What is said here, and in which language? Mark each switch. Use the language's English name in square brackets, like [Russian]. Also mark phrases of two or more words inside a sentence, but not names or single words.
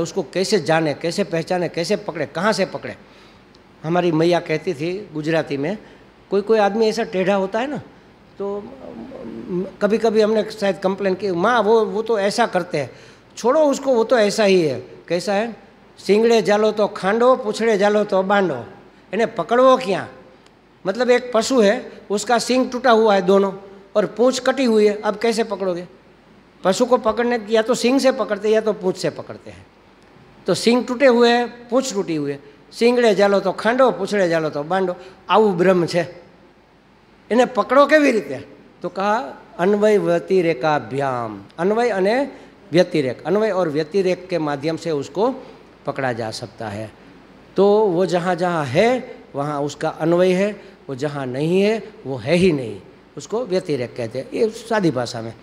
[Hindi] उसको कैसे जाने, कैसे पहचाने, कैसे पकड़े, कहाँ से पकड़े? हमारी मैया कहती थी गुजराती में, कोई आदमी ऐसा टेढ़ा होता है ना, तो कभी कभी हमने शायद कंप्लेन की, माँ वो तो ऐसा करते हैं, छोड़ो उसको, वो तो ऐसा ही है। कैसा है? [Gujarati] સીંગડે ઝાલો તો ખાંડો, પૂછડે ઝાલો તો બાંડો। [Hindi] इन्हें पकड़ो क्या? मतलब एक पशु है, उसका सींग टूटा हुआ है दोनों और पूँछ कटी हुई है, अब कैसे पकड़ोगे? पशु को पकड़ने या तो सींग से पकड़ते या तो पूँछ से पकड़ते हैं। तो सींग टूटे हुए है, पूँछ टूटी हुई है, [Gujarati] સીંગડે ઝાલો તો ખાંડો, પૂછડે ઝાલો તો બાંડો। આવું બ્રહ્મ છે, એને પકડો કેવી રીતે? [Hindi] तो कहा अन्वय व्यतिरेकाभ्याम, [Gujarati] અન્વય અને વ્યતિરેક, [Hindi] अन्वय और व्यतिरेक के माध्यम से उसको पकड़ा जा सकता है। तो वो जहाँ जहाँ है वहाँ उसका अन्वय है, वो जहाँ नहीं है वो है ही नहीं, उसको व्यतिरेक कहते हैं, ये सादी भाषा में।